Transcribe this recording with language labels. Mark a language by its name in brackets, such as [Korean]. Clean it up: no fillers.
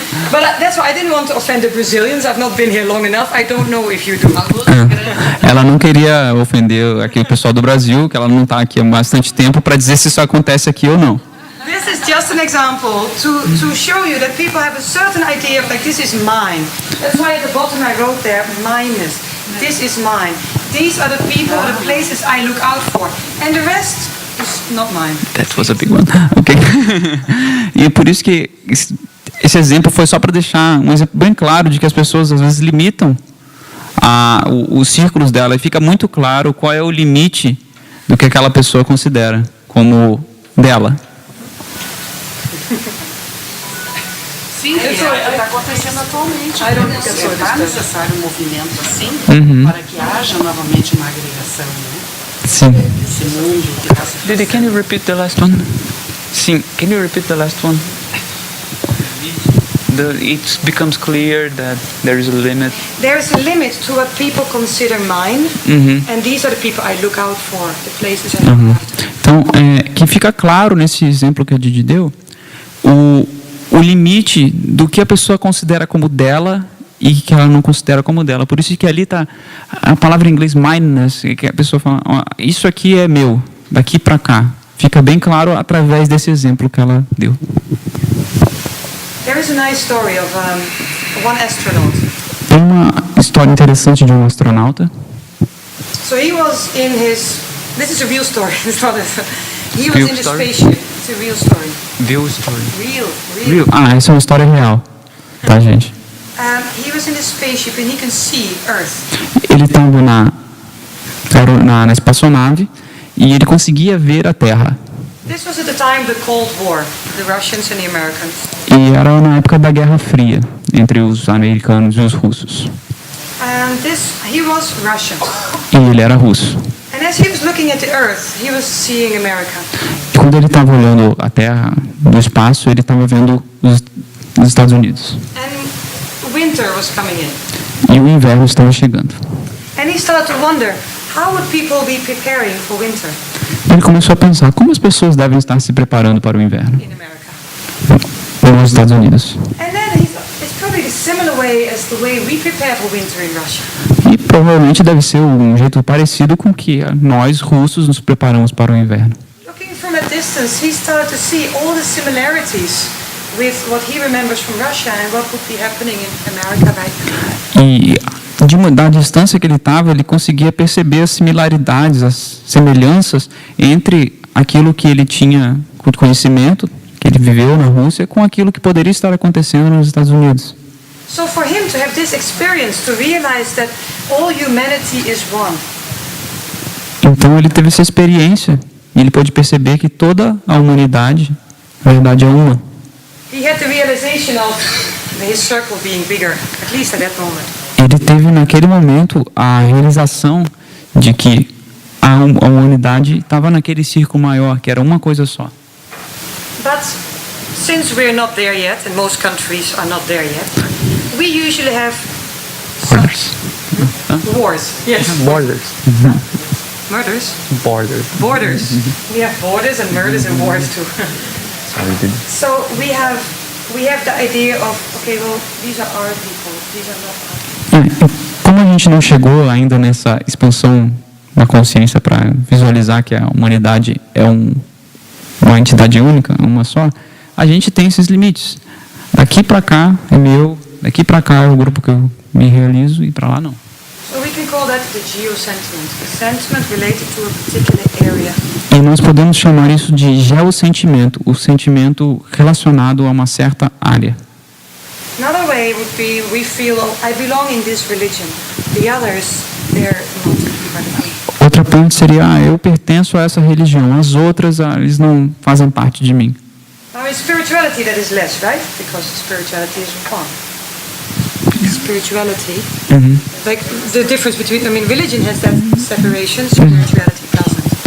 [English] But that's why I didn't want to offend the Brazilians. I've not been here long enough. I don't know if you do. [Portuguese] Ela não queria ofender aqui o pessoal do Brasil, que ela não está aqui há bastante tempo, para dizer se isso acontece aqui ou não. [English] This is just an example to show you that people have a certain idea of like, this is mine. That's why at the bottom I wrote there, mineness. This is mine. These are the people, the places I look out for. And the rest is not mine. That was a big one. Okay. [Portuguese] E é por isso que esse exemplo foi só para deixar um exemplo bem claro de que as pessoas às vezes limitam os círculos dela, e fica muito claro qual é o limite do que aquela pessoa considera como dela. Sim, é o que está acontecendo atualmente. professor, Está necessário um movimento assim para que haja novamente uma agregação, né? Sim. Esse mundo que está se [English] Didi, can you repeat the last one? Sim, can you repeat the last one? It becomes clear that there is a limit. There's a limit to what people consider mine, and these are the people I look out for, the places I look after. [Portuguese] Então, que fica claro nesse exemplo que a Didi deu, o limite do que a pessoa considera como dela e que ela não considera como dela. Por isso que ali está a palavra em inglês mindness, que a pessoa fala, ó, isso aqui é meu, daqui para cá. Fica bem claro através desse exemplo que ela deu. [English] There is a nice story of one astronaut. [Portuguese] Tem uma história interessante de um astronauta. [English] So he was in his. This is a real story. It's not a, he was Real in the story? spaceship. It's a real story. View story. Real. [Portuguese] Ah, essa é uma história real, tá, gente? [English] He was in the spaceship and he can see Earth. [Portuguese] Ele estava na espaçonave e ele conseguia ver a Terra. [English] This was at the time of the Cold War, the Russians and the Americans. [Portuguese] E era na época da Guerra Fria, entre os americanos e os russos. [English] And he was Russian. [Portuguese] E ele era russo. [English] And as he was looking at the Earth, he was seeing America. [Portuguese] E quando ele estava olhando a Terra do espaço, ele estava vendo os Estados Unidos. [English] And winter was coming in. [Portuguese] E o inverno estava chegando. [English] And he started to wonder, how would people be preparing for winter [Portuguese] Ele começou a pensar, como as pessoas devem estar se preparando para o inverno [English] in America? [Portuguese] nos Estados Unidos. [English] And then he thought, it's probably the similar way as the way we prepare for winter in Russia. [Portuguese] E provavelmente deve ser um jeito parecido com que nós, russos, nos preparamos para o inverno. [English] Looking from a distance, he started to see all the similarities with what he remembers from Russia and what would be happening in America right now. [Portuguese] E da distância que ele estava, ele conseguia perceber as similaridades, as semelhanças entre aquilo que ele tinha conhecimento, que ele viveu na Rússia, com aquilo que poderia estar acontecendo nos Estados Unidos. [English] So for him to have this experience, to realize that all humanity is one. [Portuguese] Então ele teve essa experiência e ele pôde perceber que toda a humanidade, na verdade, é uma. [English] He had the realization of his circle being bigger, at least at that moment. [Portuguese] Ele teve naquele momento a realização de que a humanidade estava naquele círculo maior, que era uma coisa só. [English] But since we're not there yet, and most countries are not there yet, we usually have Borders. wars. Yes. Borders. Murders. Borders. Borders. We have borders and murders and wars too. Sorry, Didi. So we have the idea of, okay, well, these are our people, these are not our people. [Portuguese] Como a gente não chegou ainda nessa expansão da consciência para visualizar que a humanidade é uma entidade única, uma só, a gente tem esses limites. Daqui para cá é meu, daqui para cá é o grupo que eu me realizo e para lá não. [English] So we can call that the geosentiment, a sentiment related to a particular area. [Portuguese] E nós podemos chamar isso de geossentimento, o sentimento relacionado a uma certa área. [English] Another way would be we feel, oh, I belong in this religion. The others, they're not part of me. [Portuguese] Outra ponte seria, eu pertenço a essa religião, as outras, eles não fazem parte de mim. [English] Now in spirituality that is less, right? Because spirituality is one. Spirituality, like the difference between, I mean, religion has that separation, spirituality doesn't.